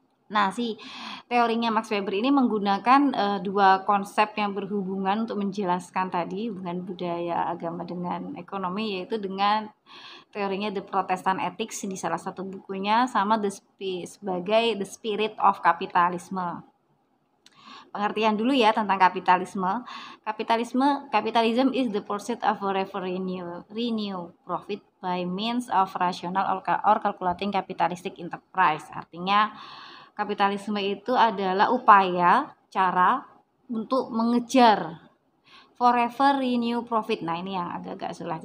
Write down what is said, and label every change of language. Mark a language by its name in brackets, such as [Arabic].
[Indonesian] Nah, si teorinya Max Weber ini menggunakan dua konsep yang berhubungan untuk menjelaskan tadi hubungan budaya, agama dengan ekonomi, yaitu dengan teorinya The Protestant Ethics di salah satu bukunya, sama sebagai The Spirit of Capitalism. Pengertian dulu ya tentang kapitalisme. [English] Capitalism is the pursuit of forever renew profit by means of rational or calculating capitalistic enterprise. [Indonesian] Artinya kapitalisme itu adalah cara untuk mengejar [English] forever renew profit. [Indonesian] Nah, ini yang agak-agak sulit.